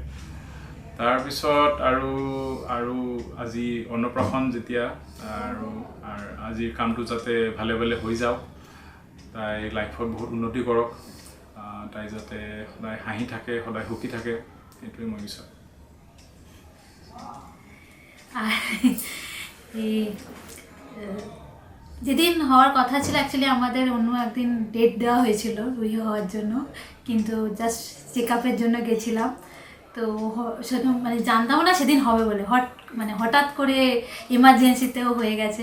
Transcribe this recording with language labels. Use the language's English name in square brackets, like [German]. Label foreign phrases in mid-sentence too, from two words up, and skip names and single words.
[Assamese] তাৰপিছত আৰু আজি অন্নপ্ৰাশন যেতিয়া, আৰু আজিৰ কামটো যাতে ভালে ভালে হৈ যাওক, তাই লাইফত বহুত উন্নতি কৰক, তাই যাতে সদায় হাঁহি থাকে, সদায় সুখী থাকে, সেইটোৱে মই বিচাৰোঁ। [Bangla] যেদিন হওয়ার কথা ছিল অ্যাকচুয়ালি আমাদের অন্য একদিন ডেট দেওয়া হয়েছিল রুহি হওয়ার জন্য, কিন্তু [English] just check up [Bangla] জন্য গেছিলাম। তো সেরকম মানে জানতাম না সেদিন হবে বলে, হঠাৎ করে এমার্জেন্সিতেও হয়ে গেছে।